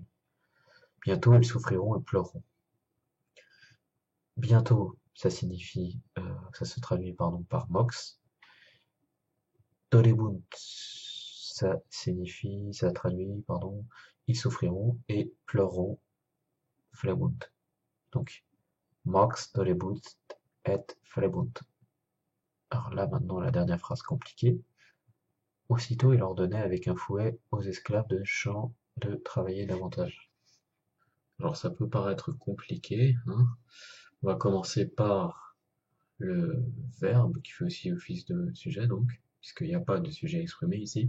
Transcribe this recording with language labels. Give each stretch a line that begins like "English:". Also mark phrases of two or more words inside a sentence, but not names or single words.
French: Bientôt, ils souffriront et pleureront. Bientôt, ça signifie, ça se traduit pardon par mox. Tolebunt, ça signifie, ça traduit, pardon, ils souffriront et pleureront, flebunt. Donc,
Latin: mox tolebunt et flebunt.
French: Alors là, maintenant, la dernière phrase compliquée. Aussitôt, il ordonnait avec un fouet aux esclaves de champ de travailler davantage. Alors, ça peut paraître compliqué, hein. On va commencer par le verbe qui fait aussi office de sujet, donc, puisqu'il n'y a pas de sujet exprimé ici.